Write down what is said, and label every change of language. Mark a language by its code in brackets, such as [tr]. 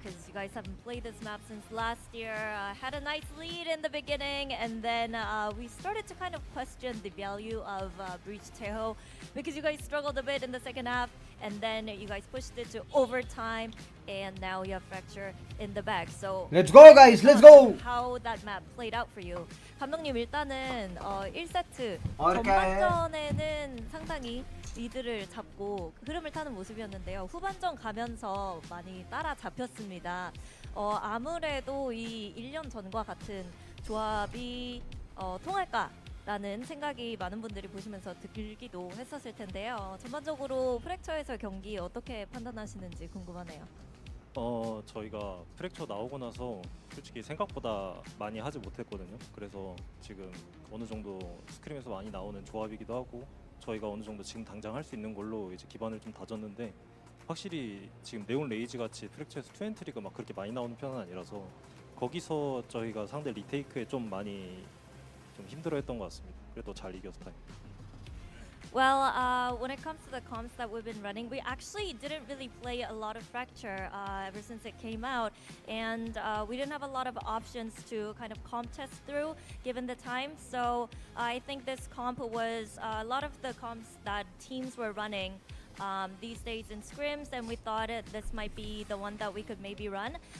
[en] Because you guys haven't played this map since last year. Had a nice lead in the beginning, and then we started to kind of question the value of Breach Teho because you guys struggled a bit in the second half. and then you guys pushed it to overtime, and now you have Fracture in the back. So Let's go, guys. Let's go. How that map played out for you. [ko] 감독님 일단은 1세트 और क्या है? 전반전에는 상당히 리드를 잡고 흐름을 타는 모습이었는데요. 후반전 가면서 많이 따라잡혔습니다. 아무래도 이 1년 전과 같은 조합이 통할까라는 생각이 많은 분들이 보시면서 들기도 했었을 텐데요. 전반적으로 프랙처에서 경기 어떻게 판단하시는지 궁금하네요. 저희가 프랙처 나오고 나서 솔직히 생각보다 많이 하지 못했거든요. 그래서 지금 어느 정도 스크림에서 많이 나오는 조합이기도 하고 저희가 어느 정도 지금 당장 할 수 있는 걸로 이제 기반을 좀 다졌는데 확실히 지금 네온 레이지 같이 프랙처에서 투엔트리가 막 그렇게 많이 나오는 편은 아니라서 거기서 저희가 상대 리테이크에 좀 많이 좀 힘들어했던 것 같습니다. 그래도 잘 이겨서 다행입니다. [en] Well, when it comes to the comps that we've been running, we actually didn't really play a lot of Fracture ever since it came out, and we didn't have a lot of options to kind of comp test through given the time. So I think this comp was a lot of the comps that teams were running these days in scrims, and we thought this might be the one that we could maybe run.